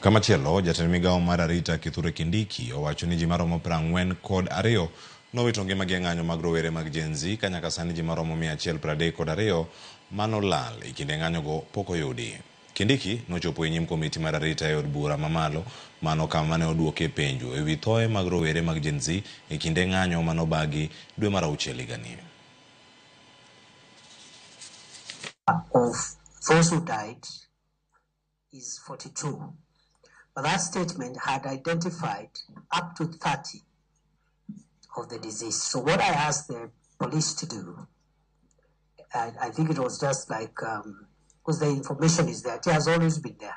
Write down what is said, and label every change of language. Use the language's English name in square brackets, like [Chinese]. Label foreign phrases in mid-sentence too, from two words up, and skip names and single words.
[Luo (Kenya and Tanzania)] Kamachielo, jatend migawo mar arita Kithure Kindiki owacho ni ji maromo 42 nowito ngimagi e ng'anyo mag rowere mag Gen Z ka nyaka sani ji maromo 132 manolal e kinde ng'anyogo pok oyudi. Kindiki nochopo e nyim komiti mar arita e od bura mamalo mano kama ne oduoke penjo e wi thoe mag rowere mag Gen Z e kinde ng'anyo manobagi dwe mar auchiel higani. [English] Of those who died is 42. But that statement had identified up to 30 of the deceased. So what I asked the police to do, I think it was just like, because the information is there, it has always been there.